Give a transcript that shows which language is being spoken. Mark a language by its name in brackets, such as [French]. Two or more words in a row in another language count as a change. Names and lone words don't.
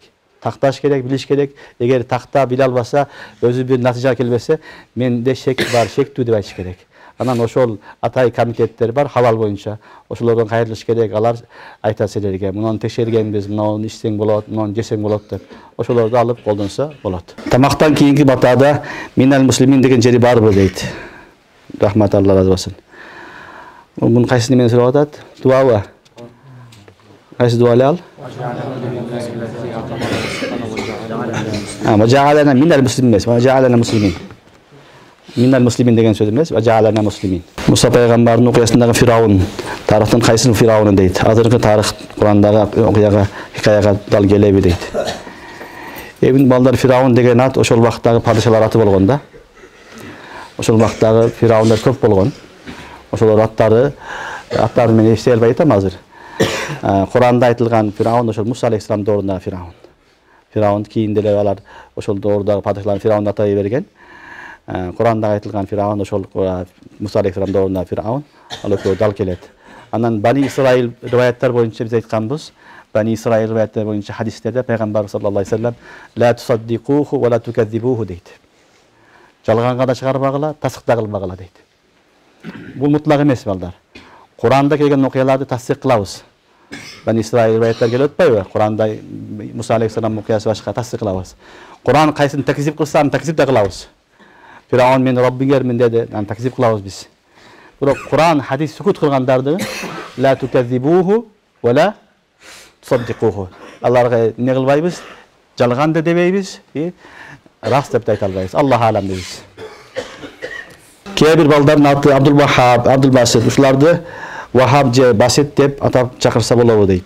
[Kyrgyz] Такташ керек, билиш керек. Эгер такта биле албаса, өзү бир натыйжага келбесе, менде шек бар, шектүү деп айтыш керек. Анан ошол атай комитеттер бар халал боюнча. Ошолордон кайрылыш керек. Алар айтат силерге, мунун текшергенбиз, мунун ичсең болот, мунун жесең болот деп. Ошолорду алып колдонсо болот. Тамактан кийинки батада [Arabic] من المسلمين [Kyrgyz] деген жери барбы дейт. Рахмат, Алла разы болсун. Муну кайсы немен сурап атат? Дуабы? Кайсы дуалы ал? [Arabic] وجعلنا من المسلمين. وجعلنا مسلمين. من المسلمين [Kyrgyz] деген сөз эмес, [Arabic] وجعلنا مسلمين. [Kyrgyz] Муса пайгамбардын окуясындагы Фираун, тарыхтын кайсы Фирауны дейт. Азыркы тарых Курандагы окуяга, хикаяга дал келеби дейт. Эбин балдар Фираун деген ат ошол убактагы падышалар аты болгон да. Ошол убактагы Фираундар көп болгон. Ошолор аттары менен эстей албай атам азыр. Куранда айтылган Фираун ошол Муса алейхиссалам доорунда Фираун. Фираун кийин деле алар ошол доордагы падышалар Фираунд атай берген. Куранда айтылган Фираун ошол Муса алейхиссалам доорунда Фираун. Ал экөө дал келет. Анан Бани Исраил риваяттар боюнча биз айтканбыз. Бани Исраил риваяттар боюнча хадистерде пайгамбар [Arabic] صلى الله عليه وسلم لا تصدقوه ولا تكذبوه [Kyrgyz] дейт. Жалганга да чыгарбагыла, тасык да кылбагыла дейт. Бул мутлак эмес балдар. Куранда келген окуяларды тасдик кылабыз. Бани Исраил риваяттар келип атпайбы? Куранда Муса алейхиссалам окуясы башка тасдик кылабыз. Куран кайсын такзип кылса, аны такзип да кылабыз. Фираун мен Роббиңермин деди, аны такзип кылабыз биз. Бирок Куран хадис сукут кылгандарды [Arabic] لا تكذبوه ولا تصدقوه. [Kyrgyz] Аларга эмне кылбайбыз? Жалган да дебейбиз, рас деп айта албайбыз. [Arabic] الله أعلم [Kyrgyz] дейбиз. Кээ бир балдардын аты Абдул Вахаб, Абдул Басит, ушуларды Вахаб же Басит деп атап чакырса болобу дейт.